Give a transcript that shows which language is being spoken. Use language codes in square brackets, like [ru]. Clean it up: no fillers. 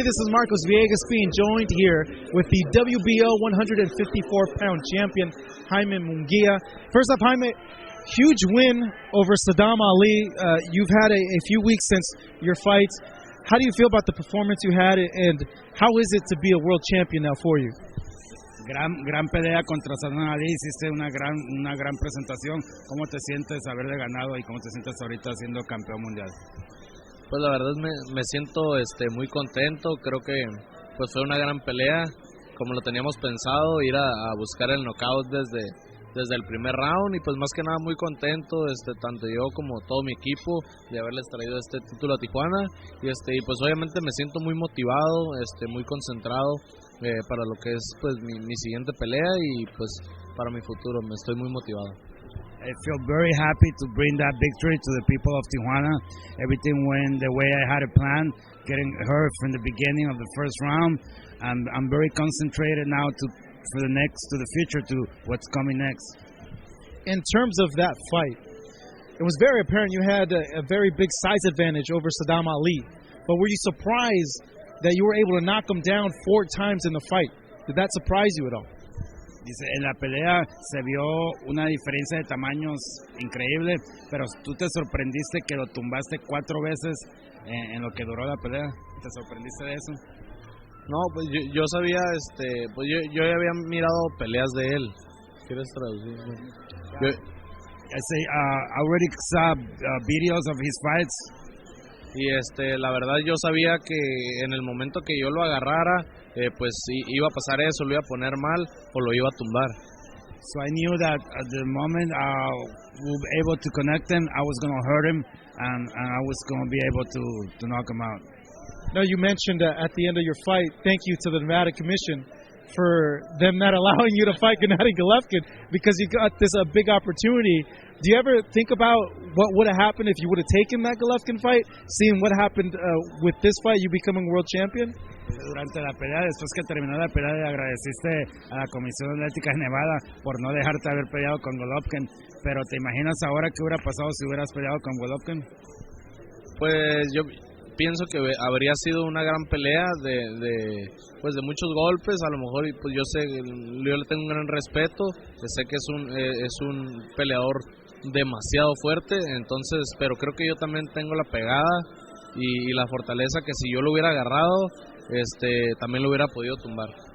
[en] This is Marcos Viegas being joined here with the WBO 154-pound champion, Jaime Munguia. First up, Jaime, huge win over Saddam Ali. You've had a few weeks since your fight. How do you feel about the performance you had, and how is it to be a world champion now for you? [es] Gran pelea contra Sandoval, hiciste una gran presentación. ¿Cómo te sientes haberle ganado y cómo te sientes ahorita siendo campeón mundial? Pues la verdad me siento muy contento. Creo que pues fue una gran pelea, como lo teníamos pensado, ir a buscar el knockout desde el primer round y pues más que nada muy contento, tanto yo como todo mi equipo de haberles traído este título a Tijuana y pues obviamente me siento muy motivado, muy concentrado para lo que es pues mi siguiente pelea y pues para mi futuro, me estoy muy motivado. [en] I feel very happy to bring that victory to the people of Tijuana. Everything went the way I had it planned, getting her from the beginning of the first round. I'm very concentrated now to the future, to what's coming next. In terms of that fight, it was very apparent you had a very big size advantage over Saddam Ali. But were you surprised that you were able to knock him down 4 times in the fight? Did that surprise you at all? [es] Dice, en la pelea se vio una diferencia de tamaños increíble, pero tú te sorprendiste que lo tumbaste 4 veces en lo que duró la pelea. ¿Te sorprendiste de eso? No, pues yo sabía, pues yo ya había mirado peleas de él. ¿Quieres traducir? [en] I say, I already saw videos of his fights. [es] Y la verdad yo sabía que en el momento que yo lo agarrara, pues iba a pasar eso, lo iba a poner mal o lo iba a tumbar. [en] So I knew that at the moment we were able to connect him, I was going to hurt him, and I was going to be able to knock him out. Now, you mentioned at the end of your fight, thank you to the Nevada Commission for them not allowing you to fight Gennady Golovkin because you got this big opportunity. Do you ever think about what would have happened if you would have taken that Golovkin fight, seeing what happened with this fight, you becoming world champion? [es] Durante la pelea, después que terminó la pelea, le agradeciste a la Comisión Atlética de Nevada por no dejarte haber peleado con Golovkin, pero ¿te imaginas ahora qué hubiera pasado si hubieras peleado con Golovkin? Pues yo pienso que habría sido una gran pelea pues de muchos golpes, a lo mejor, y pues yo le tengo un gran respeto, sé que es un peleador demasiado fuerte, entonces, pero creo que yo también tengo la pegada y la fortaleza que si yo lo hubiera agarrado, también lo hubiera podido tumbar.